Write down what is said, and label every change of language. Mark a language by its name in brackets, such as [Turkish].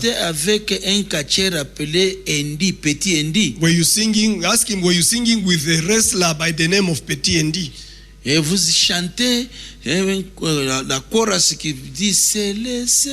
[French] chantais avec un catcher appelé Andy, Petit Andy? [English] Were you singing? Ask him. Were you singing with a wrestler by the name of Petit Andy? [French] Et vous chantez la chorus qui dit c'est le.